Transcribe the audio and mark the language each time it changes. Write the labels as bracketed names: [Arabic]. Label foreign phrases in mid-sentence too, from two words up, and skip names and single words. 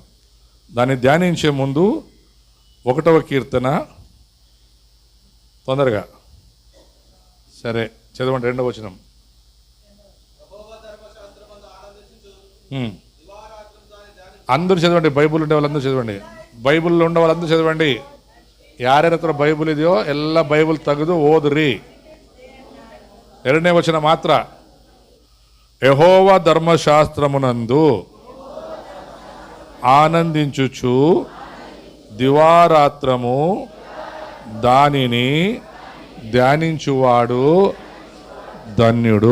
[Telugu] దాన్ని ధ్యానించే ముందు 1వ కీర్తన తొందరగా సరే చదవండి. 2వ వచనం. అందరూ చదవండి. బైబుల్ ఉండే వాళ్ళందరూ చదవండి. బైబుల్లో ఉండే వాళ్ళందరూ చదవండి. [Kannada] ಯಾರ್ಯಾರ ಹತ್ರ ಬೈಬಲ್ ಇದೆಯೋ ಎಲ್ಲ ಬೈಬಲ್ ತೆಗೆದು ಓದ್ರಿ. 2ನೇ ವಚನ ಮಾತ್ರ. [Telugu] యెహోవా ధర్మశాస్త్రమునందు ఆనందించుచు దివారాత్రము దానిని ధ్యానించువాడు ధన్యుడు.